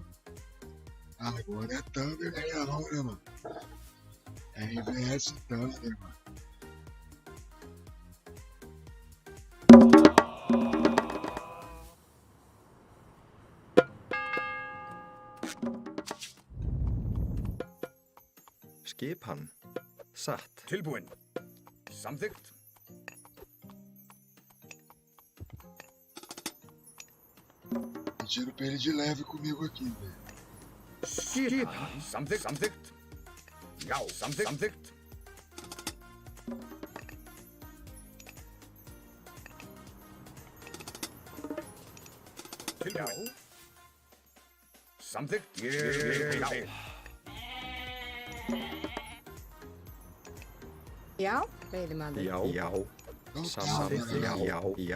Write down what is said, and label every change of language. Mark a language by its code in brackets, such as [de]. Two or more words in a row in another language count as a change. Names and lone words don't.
[pt] Agora é Thunder ganhador, né, mano? É RBS Thunder, mano. [is] Skipan. Satt. Tilbúin. Samþykkt. [pt] Pediram pra ele de leve comigo aqui, velho. [is] Skipan. Samþykkt. Samþykkt. Já, samþykkt. Samþykkt. Tilbúin. Samþykkt. Já. Já, veiðimaður. Já. Já. [pt] Então tá, [is] Samþykkt. [pt] mano. [is] Já. Já.